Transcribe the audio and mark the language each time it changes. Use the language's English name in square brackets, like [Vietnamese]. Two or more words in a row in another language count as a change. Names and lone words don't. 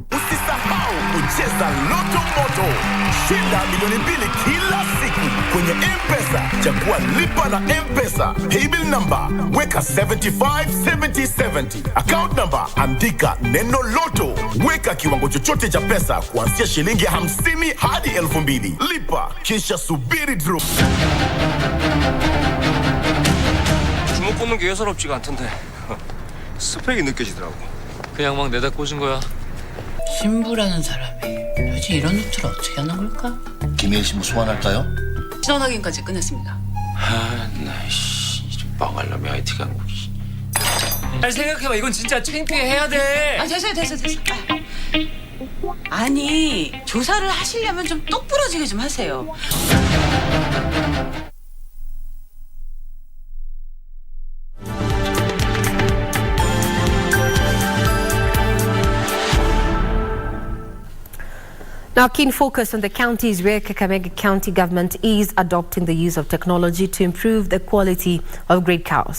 [Swahili] Usisahau kucheza Loto Moto. Shinda milioni 2 kila siku kwenye M-Pesa. Chagua lipa na M-Pesa. [English] Paybill number [Swahili] weka 757070. [English] Account number [Swahili] andika neno Loto. Weka kiwango chochote cha pesa kuanzia shilingi 50 hadi 2,000. Lipa kisha subiri draw. [Korean] 주먹 꽂는 게 예사롭지가 않던데. 스펙이 느껴지더라고. 그냥 막 내다 꽂은 거야. 신부라는 사람이 도대체 이런 노트를 어떻게 하는 걸까? 김혜일 신부 소환할까요? 신원 확인까지 끝냈습니다. 나이씨, 망할 놈이 IT 강국. 아니 생각해봐, 이건 진짜 창피해 해야 돼. 됐어. 아니 조사를 하시려면 좀 똑부러지게 좀 하세요. [English] Now, keen focus on the counties where Kakamega County government is adopting the use of technology to improve the quality of grade cows.